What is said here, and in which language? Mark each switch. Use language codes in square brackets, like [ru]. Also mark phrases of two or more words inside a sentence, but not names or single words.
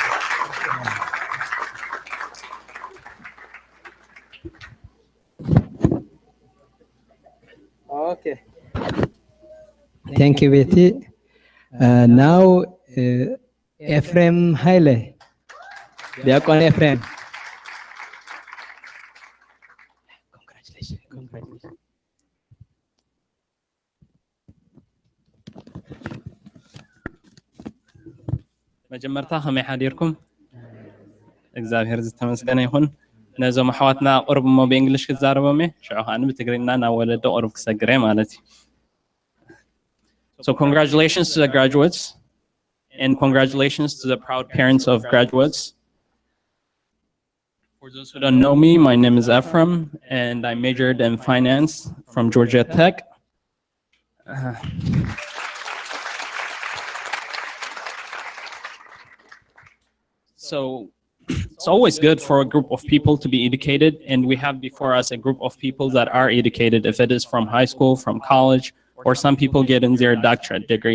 [en] Okay. Thank you, Betty. Now, Ephraim Haile. Diakon Ephraim. Congratulations. [ti] መጀመርታ ከመይ ሓዲርኩም እግዚአብሔር ዝተመስገነ ይሁን ነዞም ኣሕዋትና ቁርብ ሞ ብእንግሊሽ ክዛረቦም እየ ሽዑ ከዓ ብትግርኛ ናብ ወለዶ ቁርብ ክሰግረ ማለት እዩ [en] So congratulations to the graduates and congratulations to the proud parents of graduates. For those who don't know me, my name is Ephraim and I majored in finance from Georgia Tech. So it's always good for a group of people to be educated, and we have before us a group of people that are educated, if it is from high school, from college, or some people get in their doctorate degree.